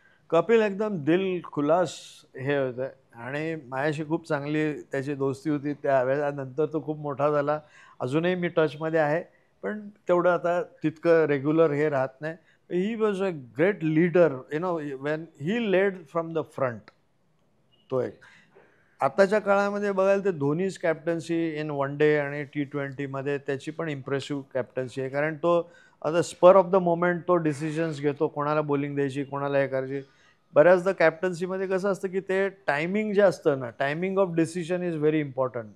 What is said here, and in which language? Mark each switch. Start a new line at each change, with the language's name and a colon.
Marathi: कपिल एकदम दिल खुलास हे होतं, आणि माझ्याशी खूप चांगली त्याची दोस्ती होती. त्यावेळेनंतर तो खूप मोठा झाला. अजूनही मी टचमध्ये आहे, पण तेवढं आता तितकं रेग्युलर हे राहत नाही.
English: He was a great leader, when he led from the front.
Marathi: तो एक आताच्या काळामध्ये बघायला तर Dhoni's captaincy in one day आणि T20मध्ये त्याची पण इम्प्रेसिव्ह कॅप्टन्सी आहे. कारण तो आता
English: spur of the moment
Marathi: तो डिसिजन्स घेतो, कोणाला बॉलिंग द्यायची, कोणाला हे करायची. बऱ्याचदा कॅप्टन्सीमध्ये कसं असतं की ते टायमिंग जे असतं ना,
English: Timing of decision is very important.